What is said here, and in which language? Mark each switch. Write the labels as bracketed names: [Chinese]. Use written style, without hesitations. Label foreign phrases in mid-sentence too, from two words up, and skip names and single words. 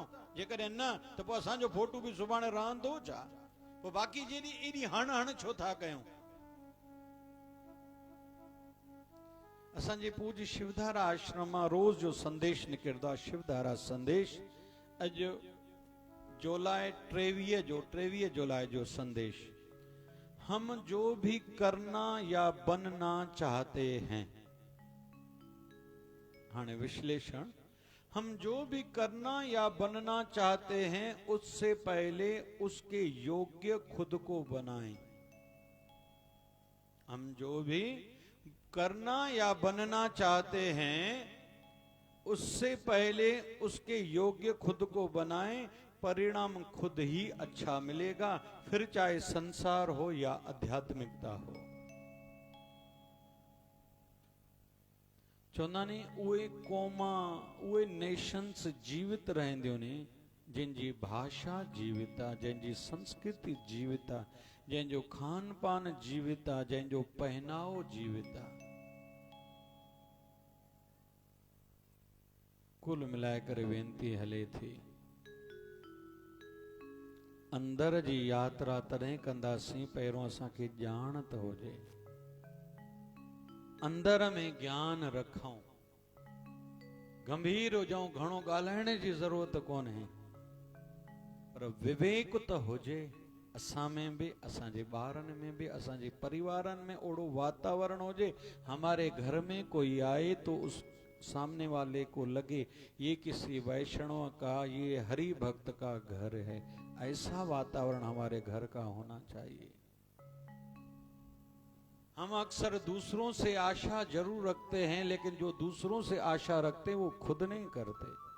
[Sindhi] जेकॾहिं न त पोइ असांजो फोटू बि सुभाणे रहंदो छा? पोइ बाक़ी जहिड़ी एॾी हण हण छो था कयूं? असांजे पूज्य शिवधारा आश्रम मां रोज़ जो संदेश निकिरंदो आहे, शिवधारा संदेश। अॼु जुलाई 23 जुलाई जो संदेश। [Hindi] हम जो भी करना या बनना चाहते हैं, हाने विश्लेषण, हम जो भी करना या बनना चाहते हैं उससे पहले उसके योग्य खुद को बनाएं। हम जो भी करना या बनना चाहते हैं उससे पहले उसके योग्य खुद को बनाएं, परिणाम खुद ही अच्छा मिलेगा, फिर चाहे संसार हो या आध्यात्मिकता हो। [Sindhi] चवंदा नी उहे क़ौमा उहे नेशन्स जीवित रहंदियूं नी जिनजी भाषा जीवित आहे, जंहिंजी संस्कृति जीवित आहे, जंहिंजो खान पान जीवित आहे, जंहिंजो पहनावो जीवित आहे। कुल मिलाए करे वेनती हले थी, अंदर जी यात्रा तॾहिं कंदासीं पहिरों असांखे ॼाण त हुजे, अंदर में ज्ञान रखूं, गंभीर हुजऊं, घणो ॻाल्हाइण जी ज़रूरत कोन्हे, पर विवेक त हुजे असां में बि, असांजे ॿारनि में बि, असांजे परिवारनि में ओड़ो वातावरण हुजे, [Hindi] हमारे घर में कोई आए तो उस सामने वाले को लगे ये किसी वैष्णव का, ये हरि भक्त का घर है। ऐसा वातावरण हमारे घर का होना चाहिए। हम अक्सर दूसरों से आशा जरूर रखते हैं, लेकिन जो दूसरों से आशा रखते हैं वो खुद नहीं करते।